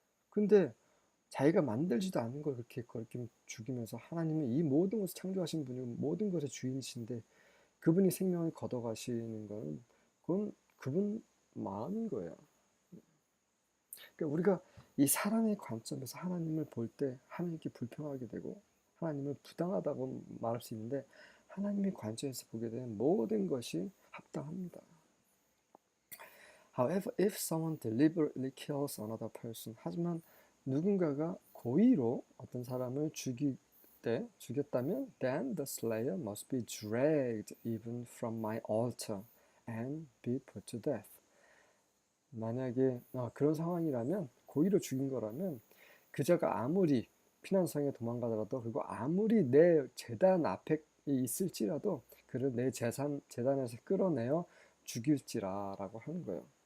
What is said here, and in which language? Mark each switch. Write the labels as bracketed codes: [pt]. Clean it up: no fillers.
[ko] 근데 자기가 만들지도 않은 걸 그렇게 거리낌 죽이면서 하나님은 이 모든 것을 창조하신 분이고 모든 것의 주인이신데 그분이 생명을 걷어가시는 건 그건 그분 마음인 거예요. 그러니까 우리가 이 사람의 관점에서 하나님을 볼 때 하나님께 불평하게 되고 하나님을 부당하다고 말할 수 있는데 하나님의 관점에서 보게 되면 모든 것이 합당합니다. [en] However, if someone deliberately kills another person, [ko] 하지만 누군가가 고의로 어떤 사람을 죽였다면 [en] then the slayer must be dragged even from my altar and be put to death. [ko] 만약에 그런 상황이라면 고의로 죽인 거라면 그자가 아무리 피난성에 도망가더라도 그리고 아무리 내 제단 앞에 있을지라도 그를 내 제단에서 끌어내어 죽일지라라고 하는 거예요.